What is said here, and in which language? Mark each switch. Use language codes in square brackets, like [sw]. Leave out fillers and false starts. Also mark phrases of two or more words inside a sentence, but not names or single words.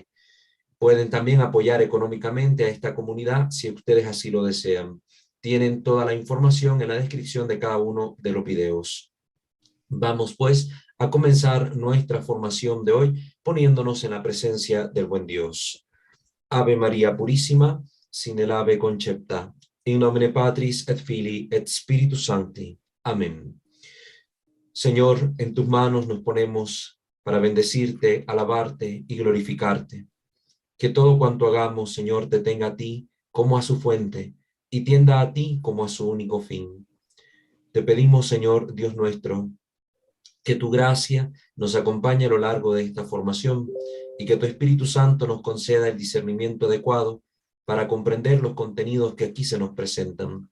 [es] Pueden también apoyar económicamente a esta comunidad si ustedes así lo desean. Tienen toda la información en la descripción de cada uno de los videos. Vamos pues a comenzar nuestra formación de hoy poniéndonos en la presencia del buen Dios. Ave María Purísima, sin el [la] ave concepta, in nomine Patris et Filii et Spiritus Sancti. [es] Amén. Señor, en tus manos nos ponemos para bendecirte, alabarte y glorificarte. Que todo cuanto hagamos, Señor, te tenga a ti como a su fuente y tienda a ti como a su único fin. Te pedimos, Señor, Dios nuestro, que tu gracia nos acompañe a lo largo de esta formación y que tu Espíritu Santo nos conceda el discernimiento adecuado para comprender los contenidos que aquí se nos presentan.